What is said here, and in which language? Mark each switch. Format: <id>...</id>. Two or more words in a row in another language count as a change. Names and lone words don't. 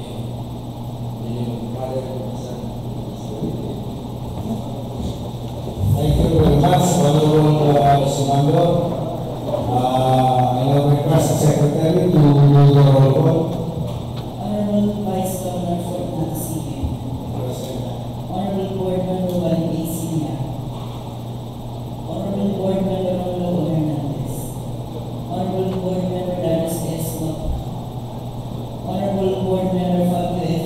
<en>Thank you very much, Honorable Simando. I now request the Secretary to do the roll call. Honorable Vice Governor Ferdinand Sige. Honorable Board Member Juan A. Sina. Honorable Board Member Rolo Hernandez. Honorable Board Member Darius S. Mata. Honorable Board Member Fabio F.</en>